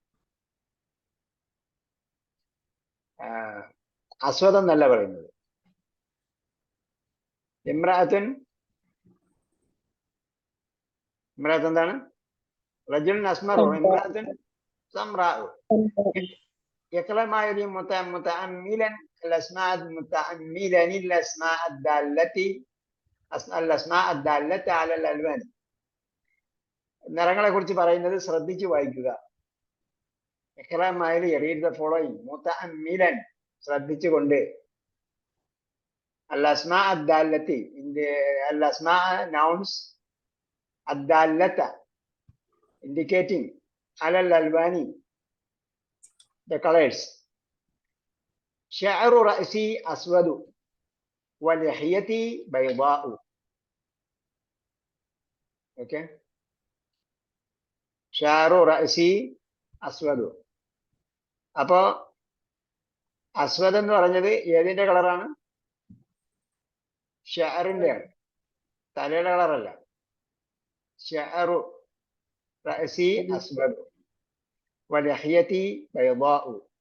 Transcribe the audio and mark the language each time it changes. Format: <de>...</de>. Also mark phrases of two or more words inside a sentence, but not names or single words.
<ml>അസ്വദ് എന്നല്ല പറയുന്നത്. ഇമ്രാത്തുൻ എന്താണ്?</ml> <ar>رجل أسمر امرأة سمراء. يقرأ ما يلي متأملا الأسماء متأملا الأسماء الدالة على الألوان.</ar> <ml>നിറങ്ങളെ കുറിച്ച് പറയുന്നത് ശ്രദ്ധിച്ചു വായിക്കുക.</ml> <ar>اقرأ ما يلي</ar> <en>read the following</en> <ar>മുതഅമ്മിലൻ ശ്രദ്ധിച്ചുകൊണ്ട്. الأسماء الدالة الأسماء nouns الدالة indicating على الألوان</ar> <en>the colors.</en> <ar>شعر رأسي أسود ولحيتي بيضاء. Okay. شعر رأسي أسود.</ar> <ml>അപ്പോ അസ്വദ് എന്ന് പറഞ്ഞത് ഏതിന്റെ കളറാണ്? ഷഅറിന്റെ ആണ്, തലയുടെ കളറല്ല.</ml> <ar>شعر رأسي أسود ولحيتي بيضاء.</ar>